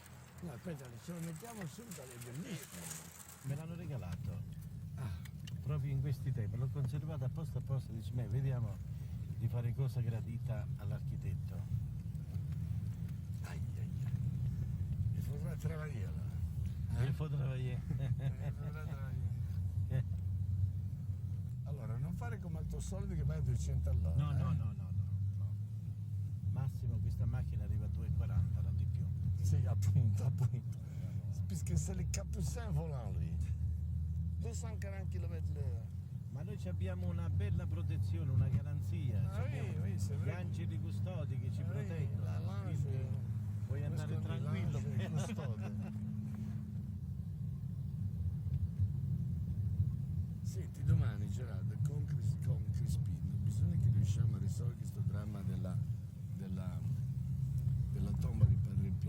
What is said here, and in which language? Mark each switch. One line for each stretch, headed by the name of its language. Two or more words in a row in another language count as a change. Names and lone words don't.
Italian: No, aspetta, ce lo mettiamo subito, è bellissimo. Me l'hanno regalato. Proprio in questi tempi, l'ho conservato apposta, dice, vediamo di fare cosa gradita all'architetto.
French: Il faudra travagliare là. Il faut travailler.
Italian: Allora, non fare come al tuo solito che vai a 200 all'ora. No. Massimo questa macchina arriva a 2,40, non di più. Sì, appunto.
French: Puisque c'est le Capucin volant lui.
Italian: 240 km/h. Ma noi abbiamo una bella protezione, una garanzia. Abbiamo
French: c'est
Italian: gli
French: vrai.
Italian: angeli custodi che ci proteggono. Quindi puoi andare tranquillo. Senti, domani Gerardo, con Crispino, bisogna che riusciamo a risolvere questo dramma della tomba di Padre Pio.